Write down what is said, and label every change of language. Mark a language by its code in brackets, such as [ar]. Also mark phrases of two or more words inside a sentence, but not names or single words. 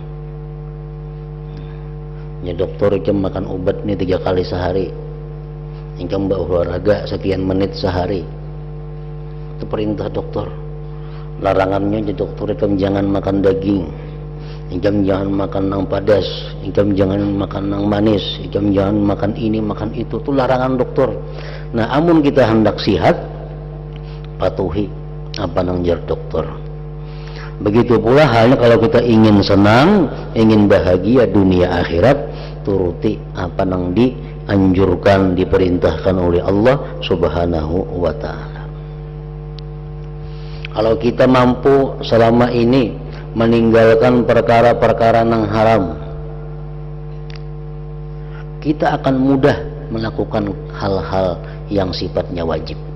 [id] Ya, dokter jam makan obat ni 3 kali sehari, engkau berolahraga sekian menit sehari, itu perintah dokter. Larangannya di dokter, engkau jangan makan daging, engkau jangan makan nang padas, engkau jangan makan nang manis, engkau jangan makan ini makan itu larangan dokter. [bjn] Nah, amun kita hendak sihat, patuhi apa nang jar dokter. [id] Begitu pula halnya kalau kita ingin senang, ingin bahagia dunia akhirat, turuti apa nang dianjurkan, diperintahkan oleh Allah Subhanahu wa ta'ala. Kalau kita mampu selama ini meninggalkan perkara-perkara yang haram, kita akan mudah melakukan hal-hal yang sifatnya wajib.